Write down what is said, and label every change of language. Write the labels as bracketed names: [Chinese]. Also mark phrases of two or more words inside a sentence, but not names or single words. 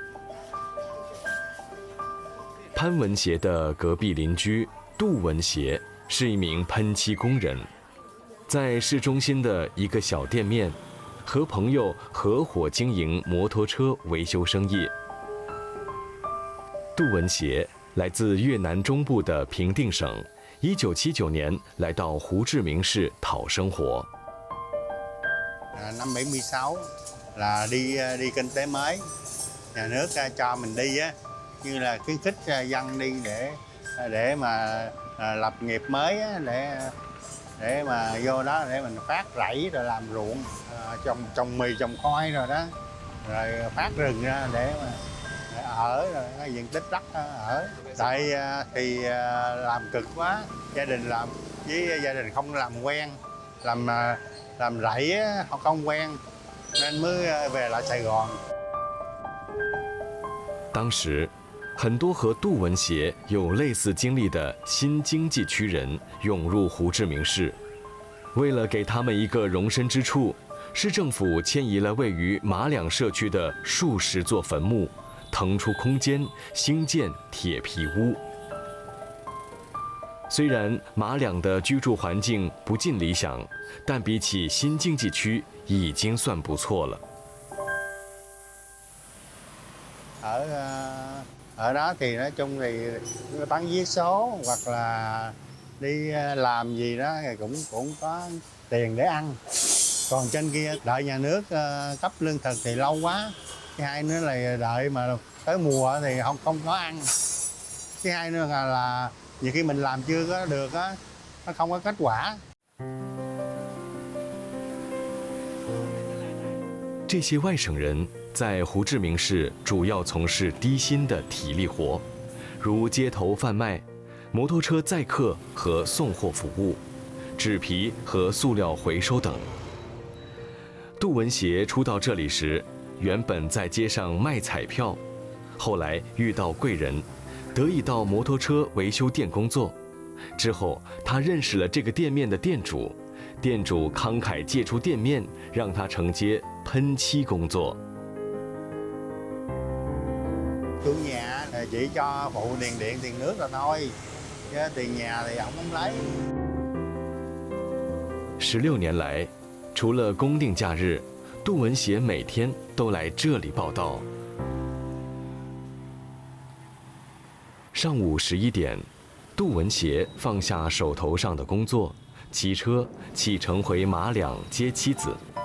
[Chinese] 潘文协的隔壁邻居杜文协是一名喷漆工人，在市中心的一个小店面，和朋友合伙经营摩托车维修生意。杜文协来自越南中部的平定省，1979年来到胡志明市讨生活。 [Vietnamese] Năm 76 là đi kinh tế mới, nhà nước cho mình đi á, như là khuyến khích dân đi để mà lập nghiệp mới á, để mà vô đó để mình phát rẫy rồi làm ruộng, trồng mì trồng khoai rồi đó, rồi phát rừng ra để mà ở, rồi cái diện tích đất ở. Tại thì làm cực quá, gia đình làm với gia đình không làm quen, làm rẫy họ không quen nên mới về lại Sài Gòn。 [Chinese] 当时，很多和杜文协有类似经历的新经济区人涌入胡志明市，为了给他们一个容身之处，市政府迁移了位于马两社区的数十座坟墓，腾出空间兴建铁皮屋。虽然马两的居住环境不尽理想，但比起新经济区已经算不错了。 [Vietnamese] Ở đó thì nói chung thì bán vé số hoặc là đi làm gì đó thì cũng có tiền để ăn. Còn trên kia đợi nhà nước cấp lương thực thì lâu quá. Thứ hai nữa là đợi mà tới mùa thì không có ăn. Thứ hai nữa là nhiều khi mình làm chưa có được á, nó không có kết quả. [Chinese] 这些外省人在胡志明市主要从事低薪的体力活，如街头贩卖、摩托车载客和送货服务、纸皮和塑料回收等。杜文协初到这里时，原本在街上卖彩票，后来遇到贵人，得以到摩托车维修店工作。之后，他认识了这个店面的店主，店主慷慨借出店面，让他承接喷漆工作。 [Vietnamese] Chủ nhà chỉ cho phụ tiền điện, tiền nước rồi thôi, chứ tiền nhà thì ông không lấy. [Chinese] 16 年来，除了公定假日，杜文协每天都来这里报到。上午11点，杜文协放下手头上的工作，骑车启程回马两接妻子。